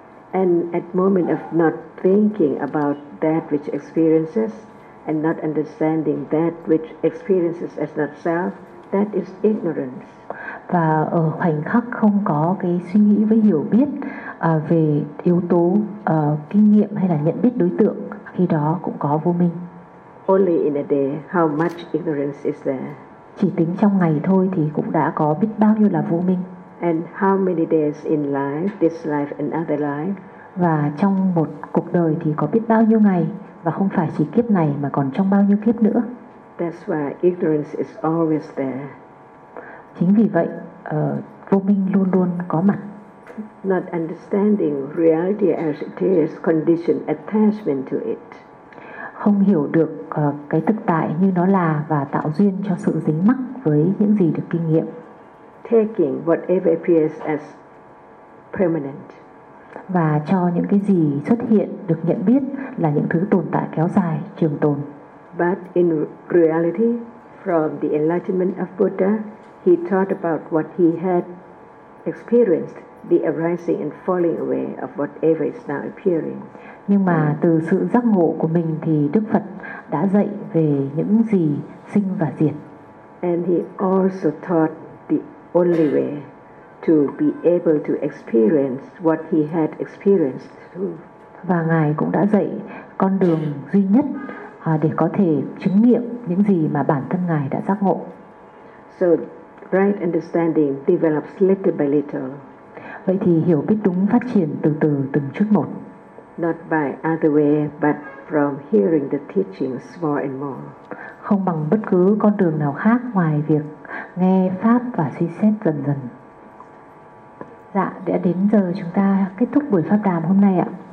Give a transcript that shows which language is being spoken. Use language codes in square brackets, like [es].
[en] And at moment of not thinking about that which experiences and not understanding that which experiences as not self, that is ignorance. [vi] Và ở khoảnh khắc không có cái suy nghĩ với hiểu biết về yếu tố kinh nghiệm hay là nhận biết đối tượng, khi đó cũng có vô minh. [en] Only in a day, how much ignorance is there? [vi] Chỉ tính trong ngày thôi thì cũng đã có biết bao nhiêu là vô minh. [en] And how many days in life, this life and other life? [vi] Và trong một cuộc đời thì có biết bao nhiêu ngày, và không phải chỉ kiếp này mà còn trong bao nhiêu kiếp nữa. [en] That's why ignorance is always there. [vi] Chính vì vậy, vô minh luôn luôn có mặt. [en] Not understanding reality as it is, conditioned attachment to it. [vi] Không hiểu được cái thực tại như nó là và tạo duyên cho sự dính mắc với những gì được kinh nghiệm. [en] Taking whatever appears as permanent. [vi] Và cho những cái gì xuất hiện được nhận biết là những thứ tồn tại kéo dài, trường tồn. [en] But in reality, from the enlightenment of Buddha, he taught about what he had experienced, the arising and falling away of whatever is now appearing. [vi] Nhưng mà từ sự giác ngộ của mình thì Đức Phật đã dạy về những gì sinh và diệt. [en] And he also taught the only way to be able to experience what he had experienced through. [vi] Và Ngài cũng đã dạy con đường duy nhất để có thể chứng nghiệm những gì mà bản thân Ngài đã giác ngộ. [en] So, right understanding develops little by little. [vi] Vậy thì hiểu biết đúng phát triển từ từ, từng chút một. [en] Not by other way, but from hearing the teachings more and more. [vi] Không bằng bất cứ con đường nào khác ngoài việc nghe pháp và suy xét dần dần. Dạ, đã đến giờ chúng ta kết thúc buổi pháp đàm hôm nay ạ.